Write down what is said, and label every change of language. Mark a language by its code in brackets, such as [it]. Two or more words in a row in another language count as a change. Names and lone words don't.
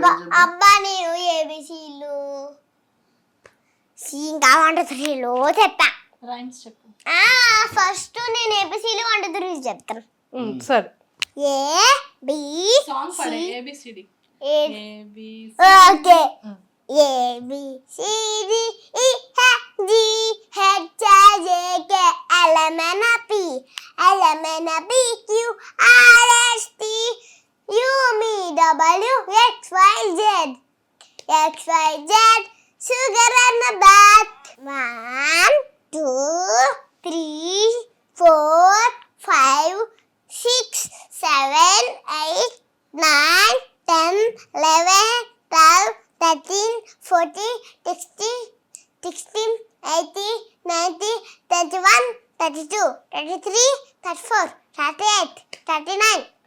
[te] అబ్బా నేను ఏబిసిలు ఇంకా 1 2 3లో చెప్తా. రైమ్స్ చెప్పు. ఫస్ట్ నేను ఏబిసిలు 1 2 3 చెప్తాను. సరే [en] A B [te] సాంగ్ పాడే ఏబిసిడి. ఓకే. [en] A B C D E F G H I J K L M N P Q R S T U V W X Y Z sugar and the bat. 1 2 3 4 5 6 7 8 9 10 11 12 13 14 16 18 19 21 32 33 34 38 39